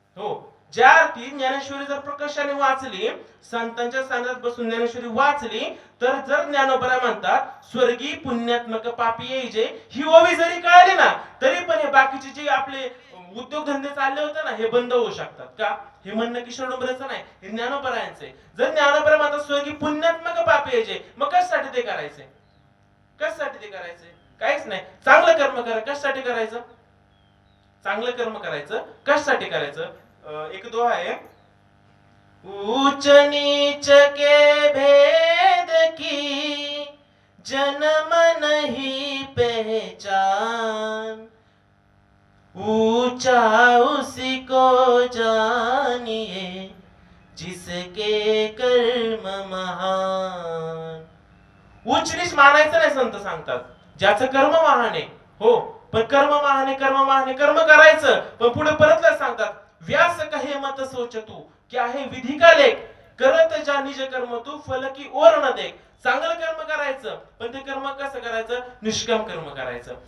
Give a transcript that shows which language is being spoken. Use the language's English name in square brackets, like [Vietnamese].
[Marathi] हो, ज्या अर्थी ज्ञानेश्वरी जर प्रकर्षाने वाचली, संतांच्या सानिध्यात बसून ज्ञानेश्वरी वाचली, तर जर ज्ञानोबा म्हणतात स्वर्गी पुण्यात्मक पापी येईजे, ही ओवी जरी कळली ना, तरी पण हे बाकीचे जे आपले उद्योगधंदे चालले होते ना, हे बंद होऊ शकतात. का, हे म्हणणं किशोर डोंबरेचं नाही, हे ज्ञानोबरायांचे. जर ज्ञानोबा म्हणतात स्वर्गी पुण्यात्मक पापी यायचे, मग कशासाठी ते करायचे, कशासाठी ते करायचे, काहीच नाही. चांगलं कर्म करा, कशासाठी करायचं, चांगलं कर्म करायचं कशासाठी करायचं. एक दोहा आहे, [Hindi] ऊंच नीच के भेद की जन्म नहीं पहचान, ऊंचा उसी को जानिए जिसके कर्म महान. [Marathi] उच्च नीच मानायचं नाही, संत सांगतात ज्याचं कर्म महान आहे. हो, पण कर्म महान आहे, कर्म करायचं. पण पुढे परत सांगतात [Hindi] व्यास कहे मत सोच तू, क्या है विधी का लेख, करत जा निज कर्म तू फल की ओर न देख. [Marathi] चांगलं कर्म करायचं, पण ते कर्म कसं करायचं, निष्काम कर्म करायचं.